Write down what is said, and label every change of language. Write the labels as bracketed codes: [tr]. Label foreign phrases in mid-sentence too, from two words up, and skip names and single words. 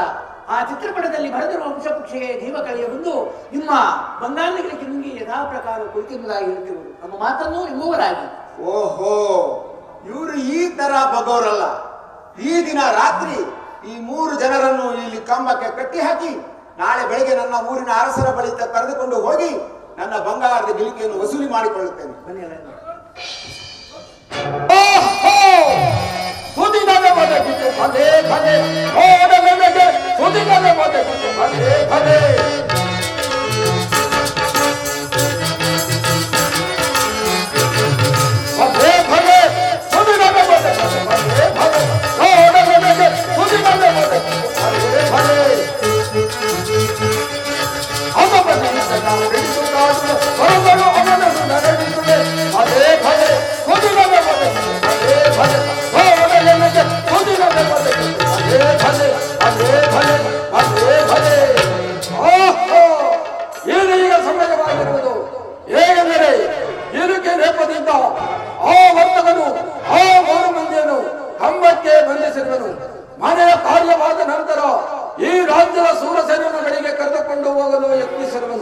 [kn] ಆ ಚಿತ್ರಪಟದಲ್ಲಿ ಬರೆದಿರುವ ವಂಶಪಕ್ಷಿಗೆ ಜೀವ ಕಳೆಯ ಬಂದು ನಿಮ್ಮ ಬಂಗಾಳಿಗಳಿಗೆ ನುಂಗಿ ಯಥಾ ಪ್ರಕಾರ ಕುಳಿತಿರುವುದಾಗಿ ಹೇಳ್ತಿರುವುದು ನಮ್ಮ ಮಾತನ್ನು ಎಂಬುವರಾಗಿ. ಓಹೋ, ಇವರು ಈ ತರ ಬಗೋರಲ್ಲ. ಈ ದಿನ ರಾತ್ರಿ ಈ 3 ಜನರನ್ನು ಇಲ್ಲಿ ಕಂಬಕ್ಕೆ ಕಟ್ಟಿ ಹಾಕಿ ನಾಳೆ ಬೆಳಗ್ಗೆ ನನ್ನ ಊರಿನ ಅರಸರ ಬಳಿ ಕರೆದುಕೊಂಡು ಹೋಗಿ ನನ್ನ ಬಂಗಾರದ ಗಿಲಿಕೆಯನ್ನು ವಸೂಲಿ ಮಾಡಿಕೊಳ್ಳುತ್ತೇನೆ. ಬನ್ನಿ ಅಲ್ಲ. ಸುದಿನದ ಬದಕಿತು ಭಲೆ ಭಲೆ, ಓಡಲೆನಗೆ ಸುದಿನದ ಬದಕಿತು ಭಲೆ ಭಲೆ. ಭಲೆ ಭಲೆ ಸುದಿನದ ಬದಕಿತು ಭಲೆ ಭಲೆ, ಓಡಲೆನಗೆ ಸುದಿನದ ಬದಕಿತು ಭಲೆ ಭಲೆ. ಅವನನ್ನು ನಾವು ಹಿಡಿಸುತ್ತಾಡುವ ಹೊರಗಡೆ ಅವನನ್ನು ನಡೆಸುವೆ ಭಲೆ ಭಲೆ, ಸುದಿನದ ಬದಕಿತು ಭಲೆ ಭಲೆ, ಓಡಲೆನಗೆ ಸುದಿನದ ಬದಕಿತು ಭಲೆ ಭಲೆ, ಭಲೆ ಭಲೆ ಭಲೆ ಭಲೆ. ಓಹೋ, ಏನು ಈಗ ಸಮಯವಾಗಿರುವುದು? ಹೇಗೆಂದರೆ ಇರುಕೆ ನೆಪದಿಂದ ಆ ವರ್ತಕನು ಆ 3 ಮಂದಿಯನ್ನು ಕಂಬಕ್ಕೆ ಬಂಧಿಸಿರುವನು. ಮನೆಯ ಕಾರ್ಯವಾದ ನಂತರ ಈ ರಾಜ್ಯದ ಸೂರಸೇನಗಳಿಗೆ ಕರೆದುಕೊಂಡು ಹೋಗಲು ಯತ್ನಿಸಿರುವನು.